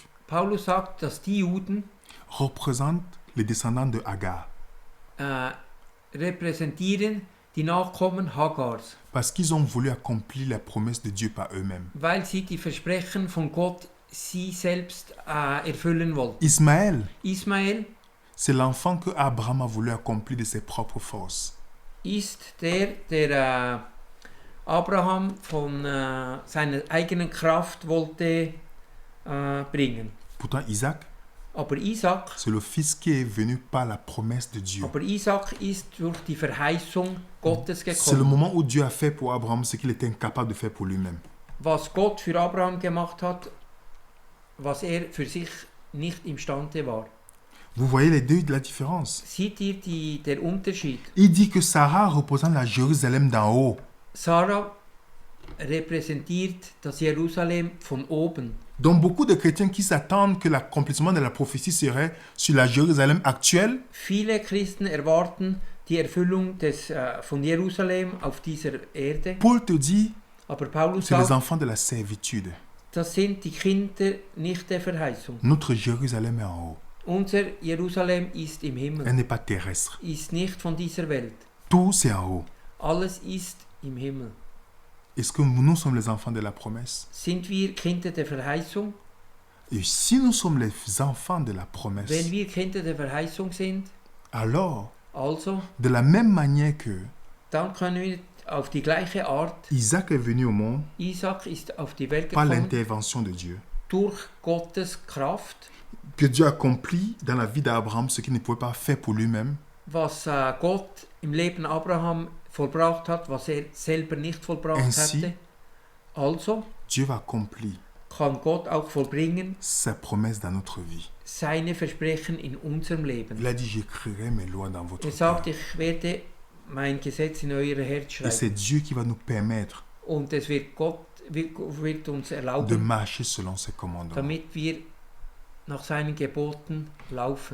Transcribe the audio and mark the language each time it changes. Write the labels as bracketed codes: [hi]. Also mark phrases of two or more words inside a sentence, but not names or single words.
[de] Paulus sagt, dass die Juden [fr] représentent les descendants de Agar. [de] repräsentieren die Nachkommen Hagars, [fr] Parce qu'ils ont voulu accomplir la promesse de Dieu par eux-mêmes. [de] weil sie die Versprechen von Gott sie selbst erfüllen wollten. [fr] Ismaël, [de] Ismael [fr] c'est l'enfant que Abraham a voulu accomplir de ses propres forces. [de] ist der Abraham von seiner eigenen Kraft wollte bringen. [fr] Pourtant, Isaac, [de] Aber Isaac, [fr] c'est le fils qui est venu par la promesse de Dieu. [de] ist durch die Verheißung Gottes [fr] C'est le [de] gekommen. [fr] moment où Dieu a fait pour Abraham ce qu'il était incapable de faire pour lui-même. [de] Was Gott für Abraham gemacht hat, was für sich nicht imstande war. [fr] Vous voyez les deux, la différence. [de] Seht ihr der Unterschied? [fr] Il dit que Sarah représente la Jérusalem d'en haut. [de] Sarah repräsentiert das Jerusalem von oben. [fr] Donc beaucoup de chrétiens qui s'attendent que l'accomplissement de la prophétie serait sur la Jérusalem actuelle, [de] Viele Christen erwarten die Erfüllung von Jerusalem auf dieser Erde. [fr] Paul te dit [de] Aber Paulus [fr] c'est les [de] sagt, [fr] enfants de la servitude. [de] das sind die Kinder nicht der Verheißung. [fr] Notre Jérusalem est en haut. [de] Unser Jerusalem ist im [fr] Elle [de] Himmel, [fr] n'est pas terrestre. [de] ist nicht von dieser Welt. [fr] Tout c'est en haut. [de] Alles ist im Himmel. [fr] Est-ce que nous sommes les enfants de la promesse? [de] Sind wir Kinder der Verheißung? [fr] Et si nous sommes les enfants de la [de] Wenn [fr] promesse, [de] wir Kinder der Verheißung sind, [fr] alors, [de] also, [fr] de la même manière que [de] dann können wir auf die gleiche Art, [fr] Isaac est venu au monde [de] Isaac ist auf die Welt [fr] par [de] gekommen, [fr] l'intervention de Dieu, [de] durch Gottes Kraft, [fr] que Dieu accomplit dans la vie d'Abraham ce qu'il ne pouvait pas faire pour lui-même, [de] was Gott im Leben Abraham vollbracht hat, was selber nicht vollbracht [fr] Ainsi, [de] hätte. Also [fr] Dieu va accomplir [de] kann Gott auch vollbringen [fr] sa promesse dans notre vie. [de] seine Versprechen in unserem Leben. [fr] Il a dit, j'écrirai mes lois dans votre [de] Er [fr] cœur. [de] sagt, ich werde mein Gesetz in euer Herz [fr] Et [de] schreiben. [fr] c'est Dieu qui va nous permettre [de] Und es wird Gott wird uns [fr] de [de] erlauben, [fr] marcher selon ses commandements, [de] damit wir nach seinen Geboten laufen.